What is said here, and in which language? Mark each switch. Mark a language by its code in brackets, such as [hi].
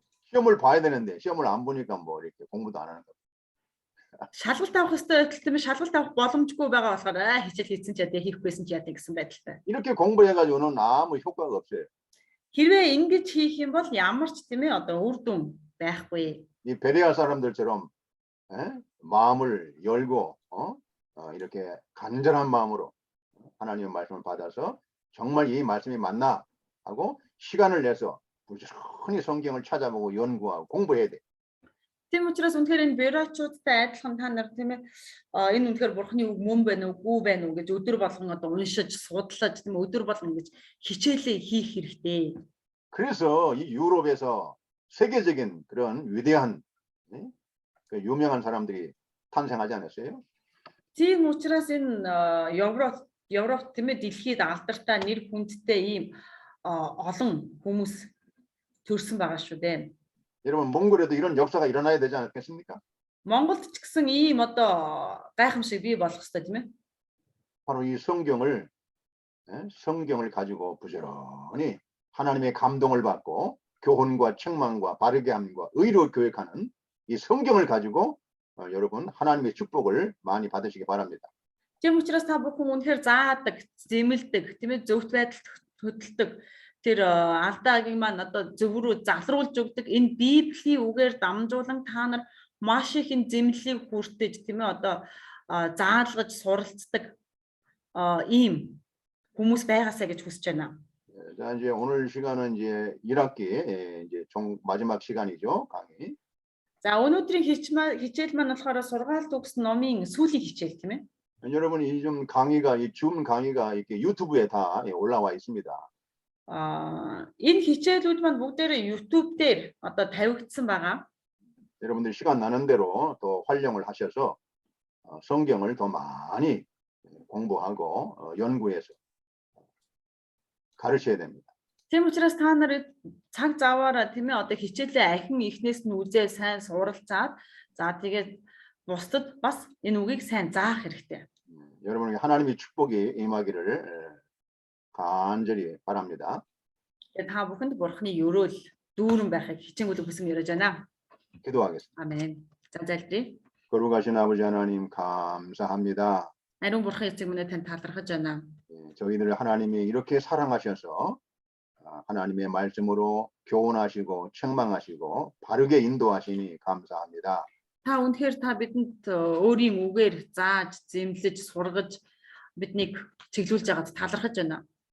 [ko] 시험을 봐야 되는데 시험을 안 보니까 뭐 이렇게 공부도 안 하는 거. [mn] Шалгалт авах хэрэгтэй байтал шалгалт авах боломжгүй байгаа болохоор хичээл хийсэн ч яа хийхгүйсэн ч яа гэсэн байдалтай. [ko] 이렇게 공부해가지고는 아무 효과가 없어요. [mn] Хэрвээ ингэж хийх юм бол ямар ч тийм ээ одоо үр дүн байхгүй. [ko] 이 베레아 사람들처럼 마음을 열고 이렇게 간절한 마음으로 하나님의 말씀을 받아서 정말 이 말씀이 맞나 하고 시간을 내서 부지런히 성경을 찾아보고 연구하고 공부해야 돼. [mn] Тийм учраас үнэхээр энэ бюрочуудтай адилхан та нар тийм ээ энэ үнэхээр бурхны үг мөн байна уу, үгүй байна уу гэж өдөр болгон одоо уншиж, судлаж тийм өдөр болгон ингэж хичээлээ хийх хэрэгтэй. [ko] 그래서 이 유럽에서 세계적인 그런 위대한 그 유명한 사람들이 탄생하지 않았어요? [mn] Тийм учраас энэ Европ тийм ээ дэлхийд алдартай нэр хүндтэй ийм олон хүмүүс төрсэн байгаа шүү дээ. [ko] 여러분 몽골에도 이런 역사가 일어나야 되지 않겠습니까? [mn] Монголд ч гэсэн ийм одоо гайхамшиг бий болох хэрэгтэй тийм ээ. [ko] 바로 이 성경을 가지고 부지런히 하나님의 감동을 받고 교훈과 책망과 바르게 함과 의로 교육하는 이 성경을 가지고 여러분 하나님의 축복을 많이 받으시기 바랍니다. [mn] Тийм учраас та бүхэн үнэхээр заадаг, зэмэлдэг, тийм ээ зөвхт байдалд хөдөлдөг тэр алдаагийн маань одоо зөв рүү залруулж өгдөг энэ Библийн үгээр дамжуулан та нар маш их энэ зэмлэлийг хүртэж тийм ээ одоо заалгаж суралцдаг ийм хүмүүс байгаасаа гэж хүсэж байна. [ko] 자, 이제 오늘 시간은 이제 1학기 이제 마지막 시간이죠, 강의. [mn] За өнөөдрийн хичээл маань болохоор сургаалт өгсөн номын сүүлийн хичээл тийм ээ. [ko] 여러분 이 좀 강의가 이 줌 강의가 이렇게 유튜브에 다 올라와 있습니다. [mn] Энэ хичээлүүд маань бүгдээрээ YouTube дээр одоо тавигдсан байгаа. [ko] 여러분들 시간 나는 대로 또 활용을 하셔서 성경을 더 많이 공부하고 연구해서 가르쳐야 됩니다. [mn] Тийм учраас та нар цаг заваараа тийм ээ одоо хичээлээ ахин ихнээс нь үзээ сайн суралцаад за тэгээд бусдад бас энэ үгийг сайн заах хэрэгтэй. [ko] 여러분에게 하나님의 축복이 임하기를 간절히 바랍니다. [mn] Та бүхэнд бурхны өрөөл дүүрэн байхыг хичээнгүйлэн хүсэн ярьж байна. [ko] 기도하겠습니다. [mn] Амен. За залбирая. [ko] 거룩하신 아버지 하나님 감사합니다. [mn] Ариун бурхан эцэг минь танд талархаж байна. [ko] 저희들을 하나님이 이렇게 사랑하셔서 하나님의 말씀으로 교훈하시고 책망하시고 바르게 인도하시니 감사합니다. [mn] Та үнэхээр та бидэнд өөрийн үгээр зааж, зэмлэж, сургаж биднийг чиглүүлж байгаад талархаж байна.